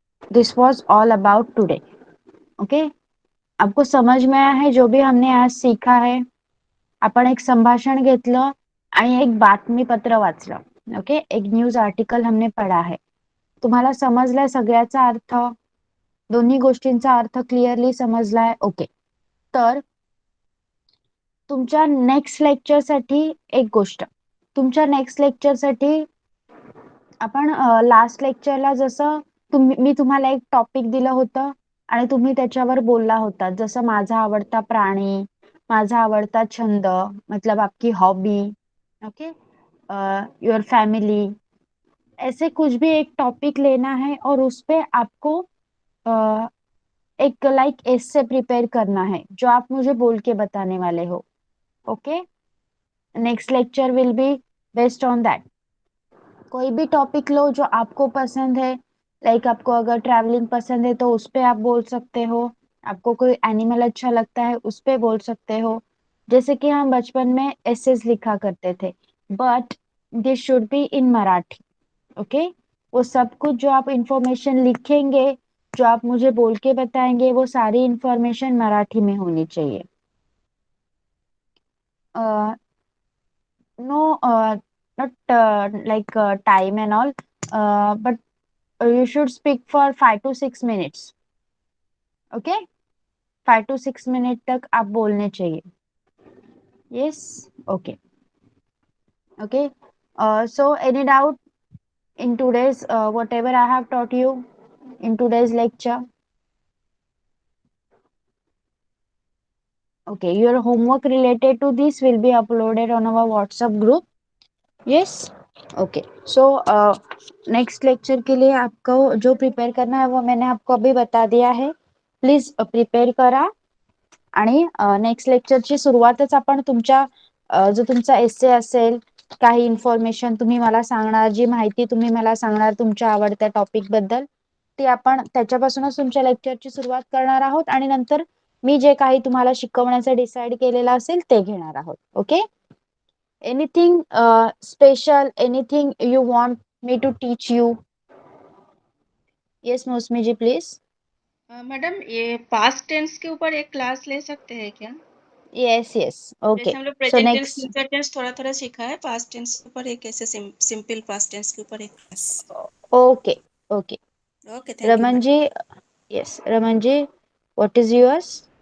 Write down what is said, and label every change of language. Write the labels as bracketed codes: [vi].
[en] This was all about today. Okay. [hi] आपको समझ में आया है जो भी हमने आज सीखा है? [mr] आपण एक संभाषण घेतलं आणि एक बातमीपत्र वाचलं. [hi] ओके, एक न्यूज आर्टिकल हमने पढ़ा है. [mr] तुम्हाला समजलाय सगळ्याचा अर्थ? दोन्ही गोष्टींचा अर्थ क्लिअरली समजलाय? ओके. तर तुमच्या नेक्स्ट लेक्चर साठी एक गोष्ट, तुमच्या नेक्स्ट लेक्चर साठी आपण लास्ट लेक्चरला जसं मी तुम्हाला एक टॉपिक दिलं होतं आणि तुम्ही त्याच्यावर बोलला होता, जसं माझा आवडता प्राणी, माझा आवडता छंद, [hi] मतलब आपकी हॉबी, [mr] ओके, [hi] योर फैमिली, ऐसे कुछ भी एक टॉपिक लेना है और उस पे आपको एक लाइक एसे प्रिपेयर करना है जो आप मुझे बोल के बताने वाले हो. [en] Okay, next lecture will be based on that. [hi] कोई भी टॉपिक लो जो आपको पसंद है, लाइक आपको अगर ट्रैवलिंग पसंद है तो उस पे आप बोल सकते हो, आपको कोई एनिमल अच्छा लगता है उस पे बोल सकते हो. जैसे कि हम बचपन में एसेस लिखा करते थे, [en] But this should be in Marathi. [hi] Okay, वो सब कुछ जो आप इंफॉर्मेशन लिखेंगे, जो आप मुझे बोल के बताएंगे, वो सारी इंफॉर्मेशन मराठी में होनी चाहिए. [en] No, not like time and all, but you should speak for 5 to 6 minutes. Okay, 5 to 6 minutes [hi] तक आप बोलने चाहिए. [en] Yes, okay, okay. So any doubt in today's whatever I have taught you in today's lecture? Okay, your homework related to this will be uploaded on our WhatsApp group. Yes, okay. [hi] So next lecture के लिए आपको जो prepare करना है वो मैंने आपको अभी बता दिया है. [mr] प्लीज प्रिपेअर करा आणि नेक्स्ट लेक्चरची सुरुवातच आपण तुमच्या जो तुमचा एसे असेल, काही इन्फॉर्मेशन तुम्ही मला सांगणार, जी माहिती तुम्ही मला सांगणार तुमच्या आवडत्या टॉपिक बद्दल, ती आपण त्याच्यापासूनच तुमच्या लेक्चरची सुरुवात करणार आहोत आणि नंतर मी जे काही तुम्हाला शिकवण्याचं डिसाइड केलेलं असेल ते घेणार आहोत. [en] Okay, anything special, anything you want me to teach you? Yes, Mausami ji please. [hi] मैडम ये पास्ट टेंस के ऊपर एक क्लास ले सकते हैं क्या? [en] Yes yes, okay. [hi] जैसे हम लोग [en] so present tense next, [hi] future tense थोड़ा थोड़ा सीखा है, पास्ट टेंस के ऊपर एक ऐसे सिंपल पास्ट टेंस के ऊपर एक class. [en] Okay okay. Okay, thank you Raman ji, yes Raman ji, what is yours?